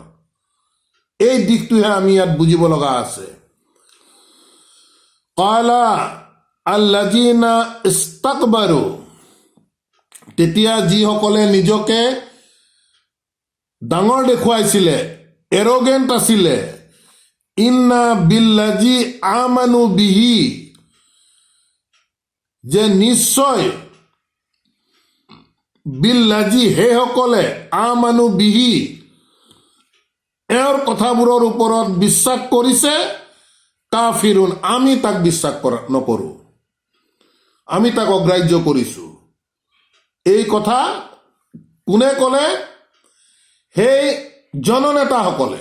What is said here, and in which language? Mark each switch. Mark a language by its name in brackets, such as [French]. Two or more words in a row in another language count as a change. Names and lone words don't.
[Assamese] এই দিশটোহে আমি ইয়াত বুজিব লগা আছে। [Arabic] قال الذين استكبروا, [Assamese] তেতিয়া যিসকলে নিজকে ডাঙৰ দেখুৱাইছিলে, এৰগেণ্ট আছিলে, [Arabic] إنا بالذي آمنوا به, [Assamese] যে নিশ্চয় বিল্লাজি সেইসকলে [Arabic] آمنوا به [Assamese] এওঁৰ কথাবোৰৰ ওপৰত বিশ্বাস কৰিছে, কাফিৰুন আমি তাক বিশ্বাস নকৰোঁ, আমি তাক অগ্ৰাহ্য কৰিছোঁ। এই কথা কোনে ক'লে? সেই জননেতাসকলে।